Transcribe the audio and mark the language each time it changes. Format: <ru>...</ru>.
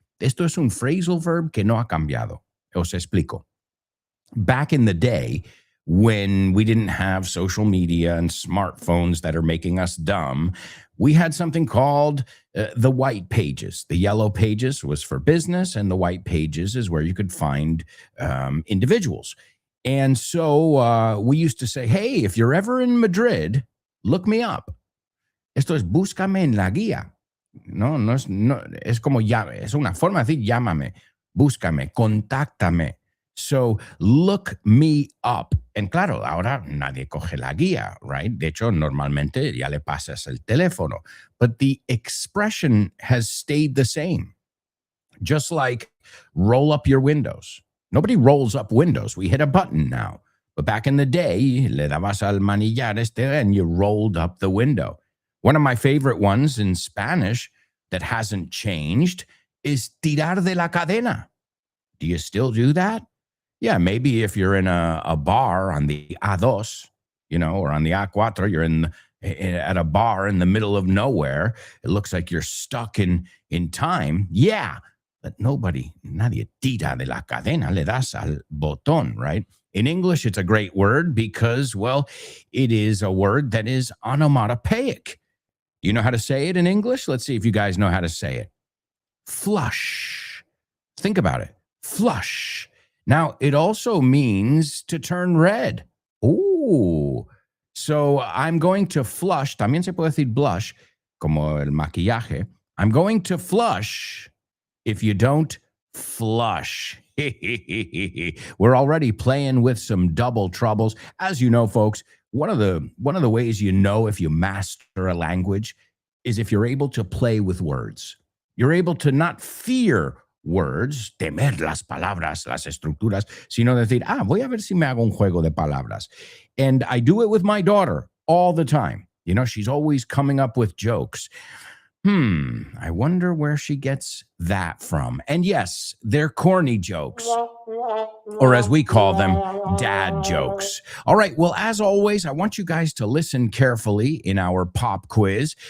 <es>Esto es un phrasal verb que no ha cambiado. Os explico.</es> <en>Back in the day, when we didn't have social media and smartphones that are making us dumb, we had something called the white pages. The yellow pages was for business, and the white pages is where you could find individuals. And so we used to say, hey, if you're ever in Madrid, look me up.</en> <es>Esto es búscame en la guía. No, es como llame. Es una forma de decir llámame, búscame, contáctame.</es> <en>So look me up. And claro, ahora nadie coge la guía, right?</en> <es>De hecho, normalmente ya le pasas el teléfono.</es> <en>But the expression has stayed the same. Just like roll up your windows. Nobody rolls up windows. We hit a button now. But back in the day,</en> <es>le dabas al manillar</es> <en>and you rolled up the window. One of my favorite ones in Spanish that hasn't changed is</en> <es>tirar de la cadena.</es> <en>Do you still do that? Yeah, maybe if you're in a bar on the A2, or on the A4, you're at a bar in the middle of nowhere. It looks like you're stuck in time. Yeah, but</en> <es>nadie tira de la cadena, le das al botón,</es> <en>right? In English, it's a great word because, well, it is a word that is onomatopoeic. You know how to say it in English? Let's see if you guys know how to say it. Flush. Think about it. Flush. Now, it also means to turn red. Ooh. So I'm going to flush.</en> <es>También se puede decir blush, como el maquillaje.</es> <en>I'm going to flush if you don't flush. We're already playing with some double troubles. As you know, folks, one of the ways you know if you master a language is if you're able to play with words. You're able to not fear words,</en> <es>temer las palabras, las estructuras, sino decir, voy a ver si me hago un juego de palabras.</es> <en>And I do it with my daughter all the time. She's always coming up with jokes. I wonder where she gets that from. And yes, they're corny jokes, or as we call them, dad jokes. All right, well, as always, I want you guys to listen carefully in our pop quiz.</en>